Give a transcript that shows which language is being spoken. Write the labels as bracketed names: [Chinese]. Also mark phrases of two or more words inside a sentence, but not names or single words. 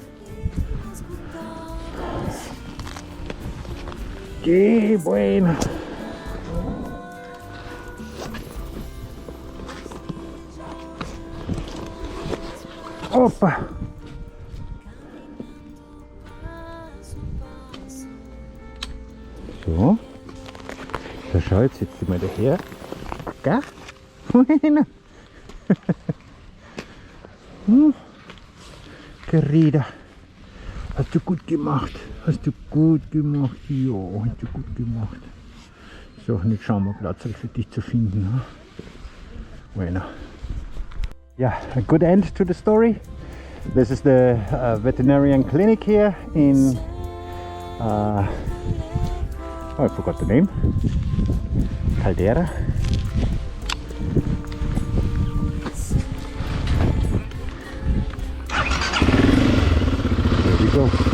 [Spanish] Qué bueno. Opa. [German] So. So, schau, jetzt sitzt sie mal daher. Gell? [Spanish] Bueno. Querida. [German] Hast du gut gemacht. Hast du gut gemacht. Ja, hast du gut gemacht. So, und jetzt schauen wir Platz für dich zu finden. Ne? [Spanish] Bueno. [English] Yeah, a good end to the story. This is the veterinarian clinic here in oh, I forgot the name. Caldera. There we go.